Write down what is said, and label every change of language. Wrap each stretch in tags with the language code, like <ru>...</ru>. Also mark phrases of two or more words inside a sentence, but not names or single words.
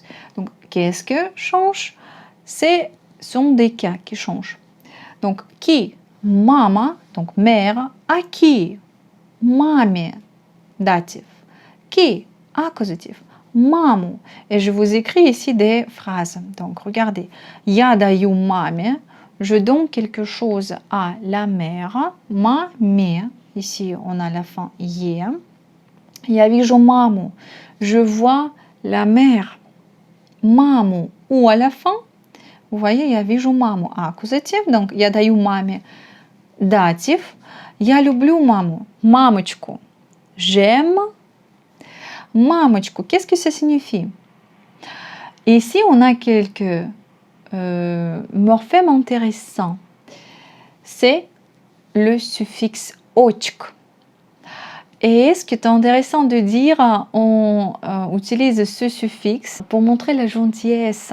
<fr>Donc, qu'est-ce que change? Ce sont des cas qui changent. Donc, qui? Mama, donc mère. À qui? Mami, datif. Qui? Accusatif. Mamu. Et je vous écris ici des phrases. Donc, regardez.</fr> <ru>Я даю маме.</ru> <fr>Je donne quelque chose à la mère. Маме. Ici, on a la fin «е».</fr> <ru>Я вижу маму.</ru> <fr>Je vois la mère. Маму. Ou à la fin, vous voyez,</fr> <ru>я вижу маму.</ru> <fr>Accusatif. Donc,</fr> <ru>я даю маме. Datif. Я люблю маму. Мамочку.</ru> <fr>J'aime. Мамочку. Qu'est-ce que ça signifie? Ici, on a quelques morphèmes intéressants. C'est le suffixe «очк». Et ce qui est intéressant de dire, on utilise ce suffixe pour montrer la gentillesse.</fr>